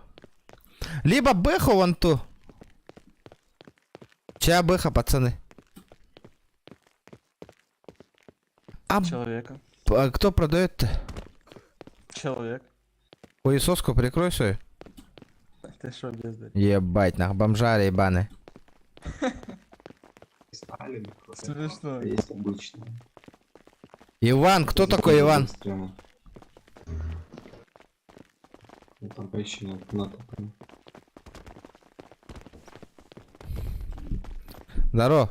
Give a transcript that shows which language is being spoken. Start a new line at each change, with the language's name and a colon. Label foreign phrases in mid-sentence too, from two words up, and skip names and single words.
Russian: Либо бэху вон ту. Чья бэха, пацаны? Человека. Кто продает-то? Человек. Хуесоску прикрой свою. Ты шо, бездарь? Ебать, нах, бомжары ебаны. Смешно. А есть обычные. Иван, кто такой Иван? Ну там поищи на таком. Здорово.